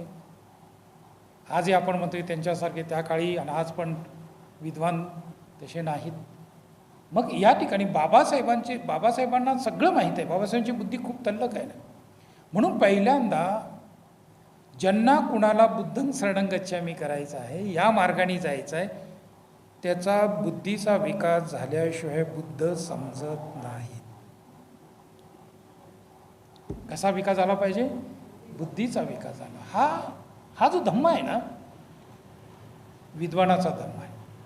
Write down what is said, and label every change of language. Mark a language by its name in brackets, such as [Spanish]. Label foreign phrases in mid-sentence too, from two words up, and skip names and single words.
[Marathi] आजही आपण म्हणतोय त्यांच्यासारखे त्या काळी आणि आज पण विद्वान तसे नाहीत. मग या ठिकाणी बाबासाहेबांना सगळं माहीत आहे. बाबासाहेबांची बुद्धी खूप तल्लक आहे ना. म्हणून पहिल्यांदा ज्यांना कुणाला [Pali] बुद्धं शरणं गच्छामी [Marathi] करायचं आहे, या मार्गाने जायचं आहे, त्याचा बुद्धीचा विकास झाल्याशिवाय बुद्ध समजत नाही. कसा विकास झाला पाहिजे? बुद्धीचा विकास झाला. हा जो धम्म आहे ना, विद्वानाचा धर्म आहे.